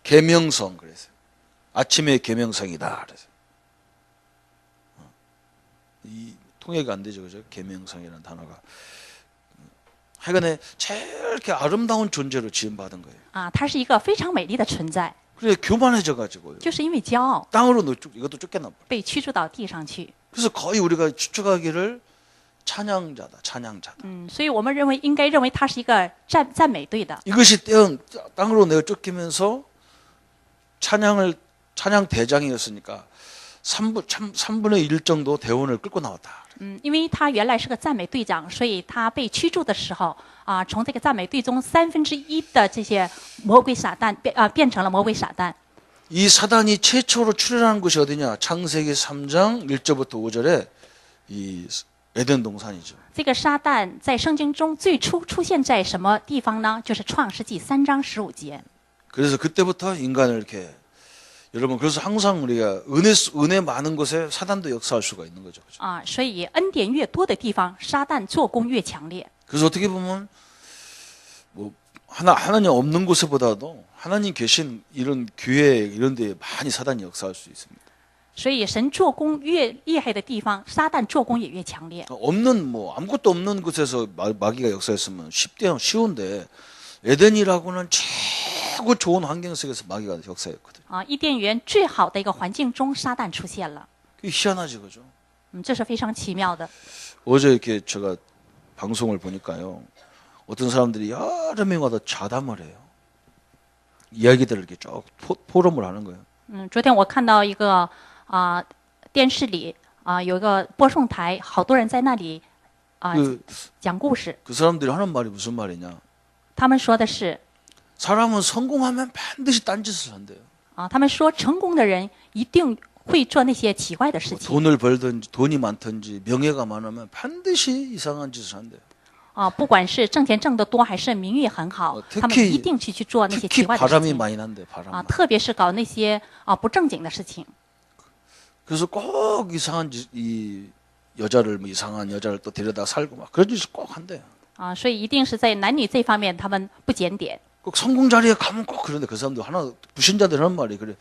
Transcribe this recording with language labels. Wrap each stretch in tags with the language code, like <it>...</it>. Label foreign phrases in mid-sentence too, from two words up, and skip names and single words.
<ko>계명성 그래서 아침의 계명성이다 그래서. 이 통역이 안 되죠, 그죠? 계명성이라는 단어가. 하여간에 제일 이렇게 아름다운 존재로 지음받은 거예요.</ko> <zh>它是一个非常美丽的存在，</zh> <ko>그래 교만해져가지고요.</ko> <zh>就是因为骄傲</zh> <ko>땅으로 이것도 쫓겨나.</ko> <zh>被驱逐到地上去。</zh> <ko>그래서 거의 우리가 추측하기를 찬양자다, 찬양자다.</ko> <zh>所以我们应该认为他是一个赞美队的。</zh> <ko>이것이 땅으로 내어 쫓기면서 찬양 대장이었으니까 3분의 1 정도 대원을 끌고 나왔다.</ko> <zh>因为他原来是个赞美队长，所以他被驱逐的时候从这个赞美队中1/3的这些魔鬼撒旦变成了魔鬼撒旦。</zh> <ko>이 사단이 최초로 출현하는 곳이 어디냐? 창세기 3장 1절부터 5절에 이 에덴 동산이죠.</ko> <zh>这个撒旦在圣经中最初出现在什么地方呢？就是创世纪3章15节。</zh> <ko>그래서 그때부터 인간을 이렇게 여러분 그래서 항상 우리가 은혜 많은 곳에 사단도 역사할 수가 있는 거죠. 그렇죠?</ko> <zh>所以恩典越多的地方，撒旦做工越强烈。</zh> <ko>그래서 어떻게 보면 뭐 하나님 없는 곳에보다도 하나님 계신 이런 교회 이런 데 많이 사단이 역사할 수 있습니다.</ko> <zh>所以神做工越厉害的地方，撒旦做工也越强烈。</zh> <ko>없는 뭐 아무것도 없는 곳에서 마귀가 역사했으면 쉬운데 에덴이라고는 최고 좋은 환경 속에서 마귀가 역사했거든요.</ko> <zh>伊甸园最好的一个环境中，撒旦出现了。</zh> <ko>그게 희한하지 그죠?</ko> <zh>这是非常奇妙的。</zh> <ko>어제 이렇게 제가 방송을 보니까요. 어떤 사람들이 여러 명 와서 자담을 해요. 이야기들을 이렇게 쭉 포럼을 하는 거예요.</ko> <zh>昨天我看到一个电视里有一个播送台，好多人在那里讲故事。</zh> <ko>그 사람들이 하는 말이 무슨 말이냐?</ko> <zh>他们说的是</zh> <ko>사람은 성공하면 반드시 딴짓을 한대요.</ko> <zh>他们说成功的人一定会做那些奇怪的事情。</zh> <ko>돈을 벌든지 돈이 많든지 명예가 많으면 반드시 이상한 짓을 한대요.</ko> <zh>不管是挣钱挣得多还是名誉很好，他们一定去做那些奇怪的事</zh> <ko>바람이</ko> <zh>情。</zh> <ko>많이 난대, 바람.</ko> <zh>特别是搞那些不正经的事情。</zh> <ko>그래서 꼭 이상한 이 여자를 뭐 이상한 여자를 또 데려다 살고 막 그런 짓을 꼭 한대요.</ko> <zh>所以一定是在男女这方面他们不检点。</zh> <ko>꼭 성공 자리에 가면 꼭 그런데 그 사람들 하나 불신자들 하는 말이 그래.</ko>